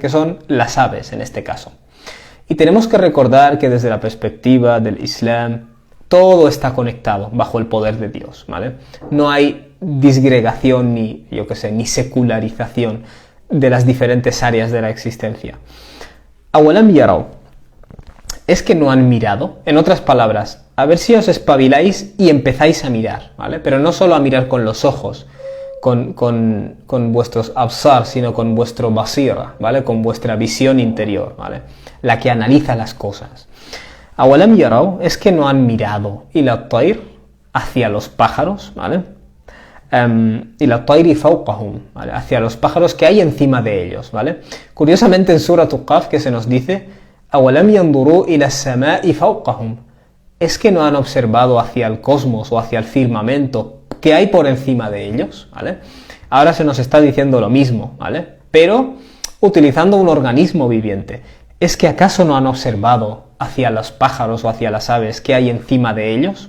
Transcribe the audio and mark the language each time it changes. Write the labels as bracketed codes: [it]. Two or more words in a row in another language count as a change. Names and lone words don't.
[es] Que son las aves en este caso. Y tenemos que recordar que desde la perspectiva del Islam, todo está conectado bajo el poder de Dios, ¿vale? No hay disgregación ni secularización de las diferentes áreas de la existencia. [ar] أولم يروا, [es] es que no han mirado. En otras palabras, a ver si os espabiláis y empezáis a mirar, ¿vale? Pero no solo a mirar con los ojos, con vuestros absar, sino con vuestro basira, ¿vale? Con vuestra visión interior, ¿vale? La que analiza las cosas. [ar] أولم يروا, [es] es que no han mirado [ar] إلى الطير, [es] hacia los pájaros, ¿vale? [ar] إلى الطير فوقهم, ¿vale? [es] Hacia los pájaros que hay encima de ellos, ¿vale? Curiosamente en Surah Qaf que se nos dice [ar] أولم ينظروا إلى السماء فوقهم, [es] es que no han observado hacia el cosmos o hacia el firmamento que hay por encima de ellos, ¿vale? Ahora se nos está diciendo lo mismo, ¿vale? Pero utilizando un organismo viviente. ¿Es que acaso no han observado hacia los pájaros o hacia las aves que hay encima de ellos?